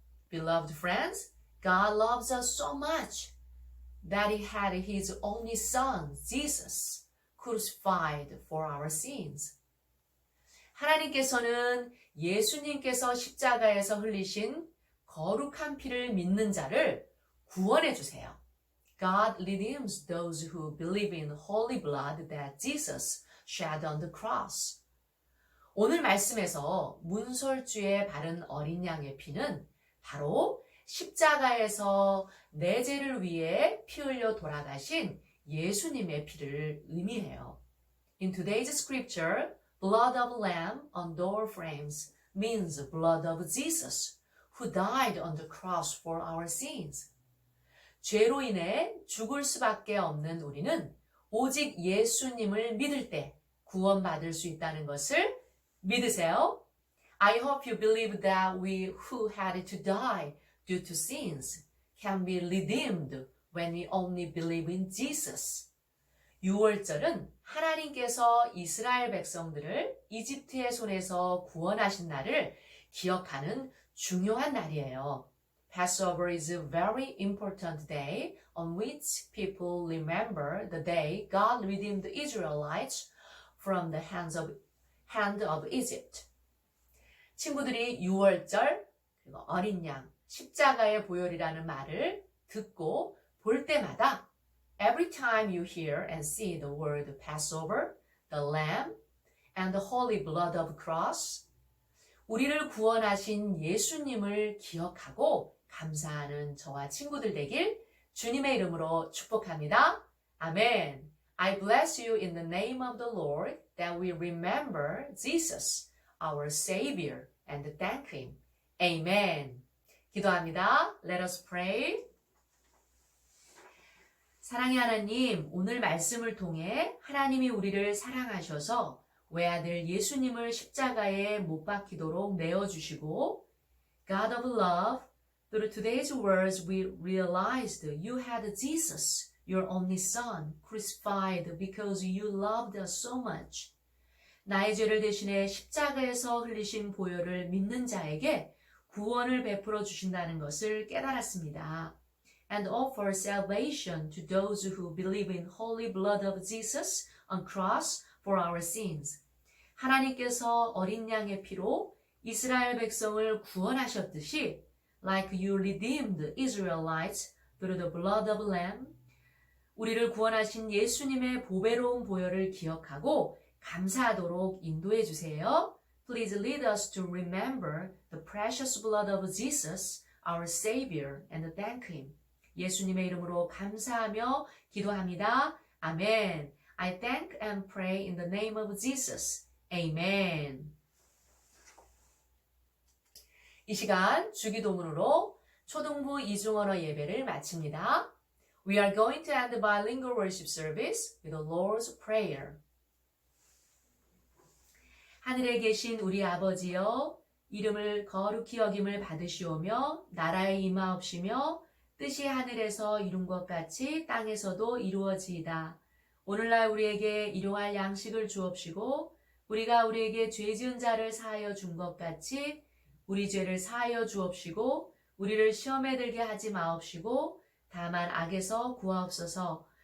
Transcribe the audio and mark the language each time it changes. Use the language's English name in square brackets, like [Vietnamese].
[English] Beloved friends, God loves us so much that He had His only Son, Jesus, crucified for our sins. [Korean] 하나님께서는 예수님께서 십자가에서 흘리신 거룩한 피를 믿는 자를 구원해 주세요. [English] God redeems those who believe in holy blood that Jesus shed on the cross. [Korean] 오늘 말씀에서 문설주에 바른 어린 양의 피는 바로 십자가에서 내 죄를 위해 피 흘려 돌아가신 예수님의 피를 의미해요. [English] In today's scripture, blood of lamb on door frames means blood of Jesus, who died on the cross for our sins. [Korean] 죄로 인해 죽을 수밖에 없는 우리는 오직 예수님을 믿을 때 구원받을 수 있다는 것을 믿으세요. [English] I hope you believe that we who had to die due to sins can be redeemed when we only believe in Jesus. [Korean] 6월절은 하나님께서 이스라엘 백성들을 이집트의 손에서 구원하신 날을 기억하는 중요한 날이에요. [English] Passover is a very important day on which people remember the day God redeemed the Israelites from the hand of Egypt. [Korean] 친구들이 6월절 그리고 어린 양, 십자가의 보혈이라는 말을 듣고 볼 때마다 [English] every time you hear and see the word Passover, the lamb, and the holy blood of cross, [Korean] 우리를 구원하신 예수님을 기억하고 감사하는 저와 친구들 되길 주님의 이름으로 축복합니다. 아멘. [English] I bless you in the name of the Lord that we remember Jesus, our Savior, and thank Him. Amen. [Korean] 기도합니다. [English] Let us pray. [Korean] 사랑의 하나님, 오늘 말씀을 통해 하나님이 우리를 사랑하셔서 외아들 예수님을 십자가에 못 박히도록 내어주시고 [English] God of love, through today's words we realized you had Jesus, your only son, crucified because you loved us so much. [Korean] 나의 죄를 대신해 십자가에서 흘리신 보혈을 믿는 자에게 구원을 베풀어 주신다는 것을 깨달았습니다. [English] And offer salvation to those who believe in holy blood of Jesus on cross for our sins. [Korean] 하나님께서 어린 양의 피로 이스라엘 백성을 구원하셨듯이 [English] like you redeemed Israelites through the blood of lamb, [Korean] 우리를 구원하신 예수님의 보배로운 보혈을 기억하고 감사하도록 인도해 주세요. [English] Please lead us to remember the precious blood of Jesus, our Savior, and thank Him. [Korean] 예수님의 이름으로 감사하며 기도합니다. 아멘. [English] I thank and pray in the name of Jesus. Amen. [Korean] 이 시간 주기도문으로 초등부 이중언어 예배를 마칩니다. [English] We are going to end the bilingual worship service with the Lord's Prayer. [Korean] 하늘에 계신 우리 아버지여, 이름을 거룩히 여김을 받으시오며 나라의 임하옵시며 뜻이 하늘에서 이룬 것 같이 땅에서도 이루어지이다. 오늘날 우리에게 일용할 양식을 주옵시고 우리가 우리에게 죄 지은 자를 사하여 준 것 같이 우리 죄를 사하여 주옵시고 우리를 시험에 들게 하지 마옵시고 다만 악에서 구하옵소서.